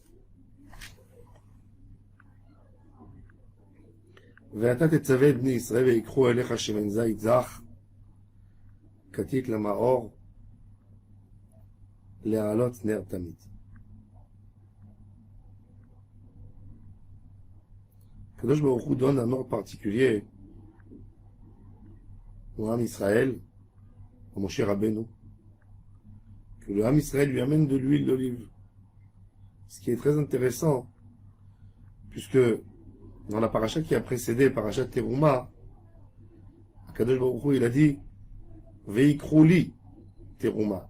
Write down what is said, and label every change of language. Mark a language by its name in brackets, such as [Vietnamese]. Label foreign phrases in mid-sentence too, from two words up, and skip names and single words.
[Hebrew] ואתה תצווה את בני ישראל ויקחו אליך שמן זית זך, כתית למאור, להעלות נר תמיד. הקדוש ברוך הוא [French] donne un ordre particulier au [Hebrew] עם ישראל, [French] à Moshe Rabbeinu, que le [Hebrew] עם ישראל [French] lui amène de l'huile d'olive. Ce qui est très intéressant, puisque dans la paracha qui a précédé, paracha Teruma, [Hebrew] הקדוש ברוך הוא, [French] il a dit [Hebrew] ויקרו לי תרומה.